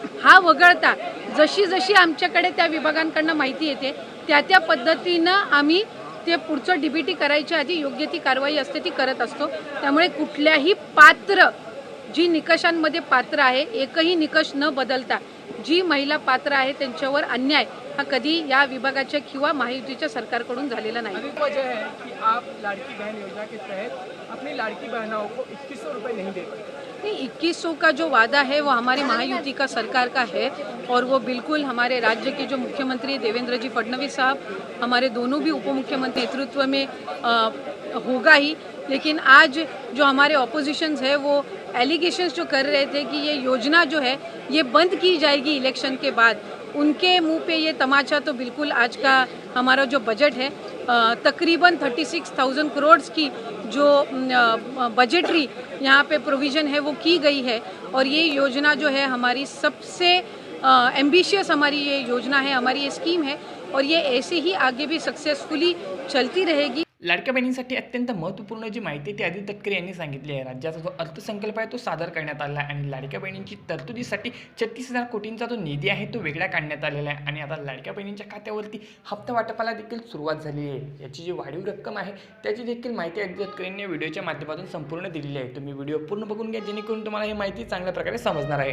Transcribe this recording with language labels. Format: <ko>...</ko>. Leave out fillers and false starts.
<mr>हा वगळता जशी जशी आमच्याकडे त्या विभागांकडनं माहिती येते त्या पद्धतीनं आम्ही ते पुढचं DBT करायच्या आधी योग्य ती कारवाई असते ती करत असतो. त्यामुळे कुठल्याही पात्र जी निकषांमध्ये पात्र आहे एकही निकष न बदलता जी महिला पात्र आहे त्यांच्यावर अन्याय हा कधी या विभागाच्या किंवा महायुतीच्या सरकारकडून झालेला नाही.</mr> <hi>वजह है कि आप लाड़की बहन योजना के तहत अपनी लाड़की बहनों को 2100 रुपये नहीं दे पाए. नहीं, 2100 का जो वादा है वो हमारी महायुति का सरकार का है और वो बिल्कुल हमारे राज्य के जो मुख्यमंत्री देवेंद्र जी फडणवीस साहब, हमारे दोनों भी उप मुख्यमंत्री नेतृत्व में होगा ही. लेकिन आज जो हमारे ऑपोजिशंस है वो एलिगेशंस जो कर रहे थे कि ये योजना जो है ये बंद की जाएगी इलेक्शन के बाद, उनके मुंह पे ये तमाचा तो बिल्कुल आज का हमारा जो बजट है तकरीबन 36,000 करोड़ की जो बजटरी यहाँ पे प्रोविज़न है वो की गई है और ये योजना जो है हमारी सबसे एम्बिशियस हमारी ये योजना है, हमारी ये स्कीम है और ये ऐसे ही आगे भी सक्सेसफुली चलती रहेगी.</hi> <mr>लाडक्या बहिणींसाठी अत्यंत महत्त्वपूर्ण जी माहिती ती आदित्य तटकरे यांनी सांगितली आहे. राज्याचा जो अर्थसंकल्प आहे तो सादर करण्यात आला आहे आणि लाडक्या बहिणींची तरतुदीसाठी 36,000 कोटींचा जो निधी आहे तो वेगळा काढण्यात आलेला आहे आणि आता लाडक्या बहिणींच्या खात्यावरती हप्ता वाटपाला देखील सुरुवात झालेली आहे. याची जी वाढीव रक्कम आहे त्याची देखील माहिती आदित्य तटकरे यांनी व्हिडिओच्या माध्यमातून संपूर्ण दिलेली आहे. तुम्ही व्हिडिओ पूर्ण बघून घ्या जेणेकरून तुम्हाला ही माहिती चांगल्या प्रकारे समजणार आहे.</mr>